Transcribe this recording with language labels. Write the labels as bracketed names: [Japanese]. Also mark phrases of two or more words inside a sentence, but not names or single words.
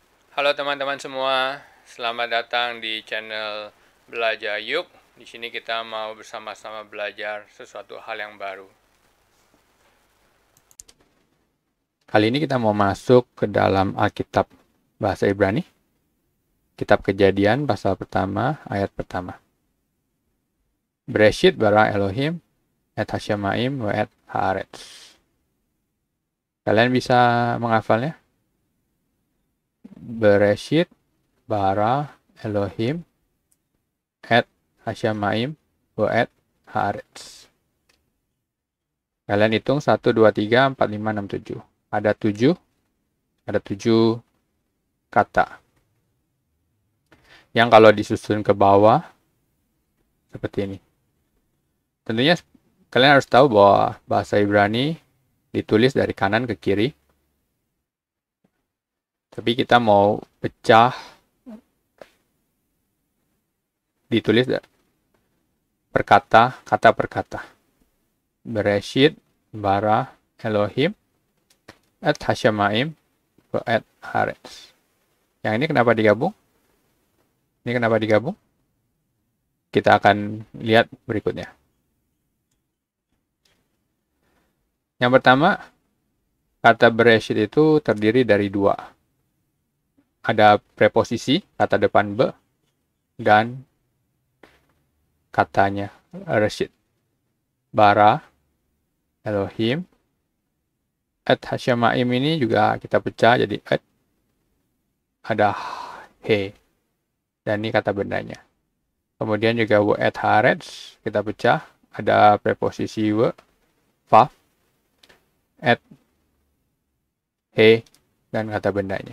[Indonesian] Halo teman-teman semua, selamat datang di channel Belajar Yuk. Di sini kita mau bersama-sama belajar sesuatu hal yang baru. Kali ini kita mau masuk ke dalam Alkitab bahasa Ibrani, Kitab Kejadian pasal pertama, ayat pertama. [Hebrew] בראשית ברא אלהים את השמים ואת הארץ. [Indonesian] Kalian bisa menghafalnya? [Hebrew] בראשית ברא אלהים את השמים ואת הארץ. [Indonesian] Kalian hitung 1, 2, 3, 4, 5, 6, 7. Ada 7 kata. Yang kalau disusun ke bawah, seperti ini. Tentunya kalian harus tahu bahwa bahasa Ibrani ditulis dari kanan ke kiri. Tapi kita mau pecah, ditulis per kata per kata. [Hebrew] בראשית ברא אלהים את השמים ואת הארץ. [Indonesian] Yang ini kenapa digabung? Ini kenapa digabung? Kita akan lihat berikutnya. Yang pertama, kata bereshit itu terdiri dari dua. Ada preposisi, kata depan be, dan katanya reshit. [Hebrew] ברא אלהים את השמים [Indonesian] ini juga kita pecah jadi et, ada he, dan ini kata bendanya. Kemudian juga [Hebrew] ואת הארץ [Indonesian] kita pecah, ada preposisi wa, vav, et, he, dan kata bendanya.